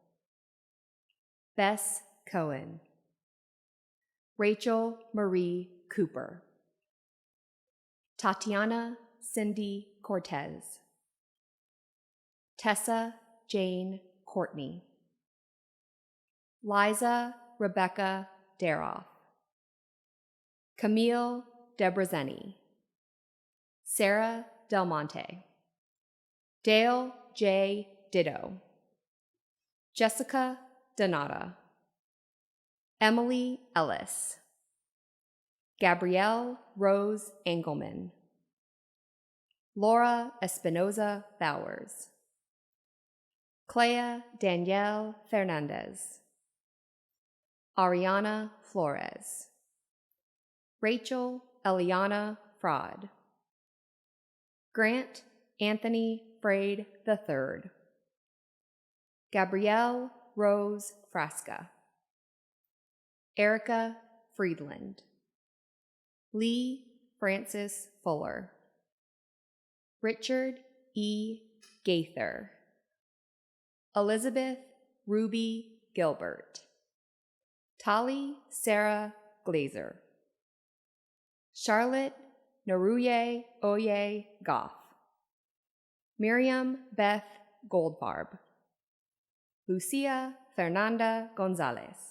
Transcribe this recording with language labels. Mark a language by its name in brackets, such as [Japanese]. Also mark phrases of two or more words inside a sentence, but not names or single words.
[English] Bess Cohen, Rachel Marie Cooper, Tatiana Cindy Cortez, Tessa Jane Courtney, Liza Rebecca Daroff, Camille Debrazeni, Sarah Del Monte, Dale J. Ditto, Jessica Donata, Emily Ellis, Gabrielle Rose Engelman, Laura Espinoza Bowers, Clea Danielle Fernandez, Ariana Flores, Rachel Eliana Fraud, Grant Anthony Braid III, Gabrielle Rose Frasca, Erica Friedland, Lee Francis Fuller, Richard E. Gaither, Elizabeth Ruby Gilbert, Tali Sarah Glazer, Charlotte Naruye Oye Goff, Miriam Beth Goldfarb, Lucia Fernanda Gonzalez,